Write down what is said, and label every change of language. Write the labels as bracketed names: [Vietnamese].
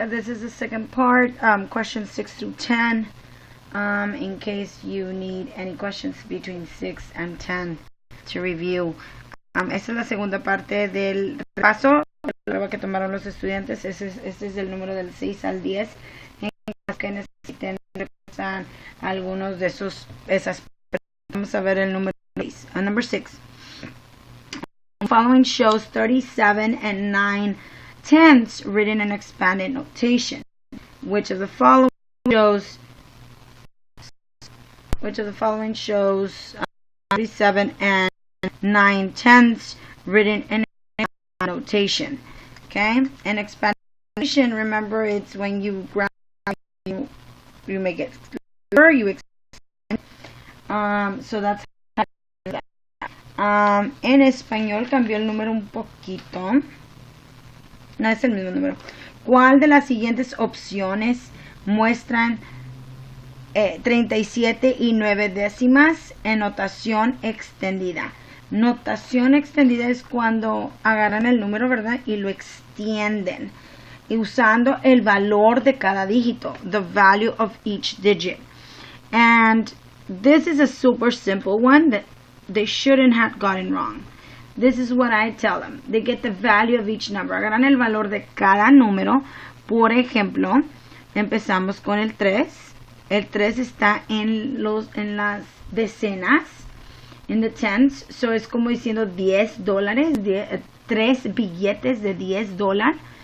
[English] This is the second part, questions 6 through 10. In case you need any questions between 6 and 10 to review. [Spanish] Esta es la segunda parte del repaso, la prueba que tomaron los estudiantes. Este es el número del 6 al 10. En caso que necesiten repasar algunos de esas. Vamos a ver el número 6. [English] Number 6. The following shows 37 and 9 tenths written in expanded notation. Which of the following shows 37 and 9 tenths written in expanded notation? Okay, and expanded notation, remember, it's when you grab, you make it clearer, you expand. So that's how you do that. [Spanish] En español cambió el número un poquito. No es el mismo número. ¿Cuál de las siguientes opciones muestran 37 y 9 décimas en notación extendida? Notación extendida es cuando agarran el número, ¿verdad? Y lo extienden. Y usando el valor de cada dígito. [English] The value of each digit. And this is a super simple one that they shouldn't have gotten wrong. This is what I tell them. They get the value of each number. [Spanish] Agarran el valor de cada número. Por ejemplo, empezamos con el 3. El 3 está en las decenas. [English] In the tens. [Spanish] So es como diciendo $10. 3 billetes de $10.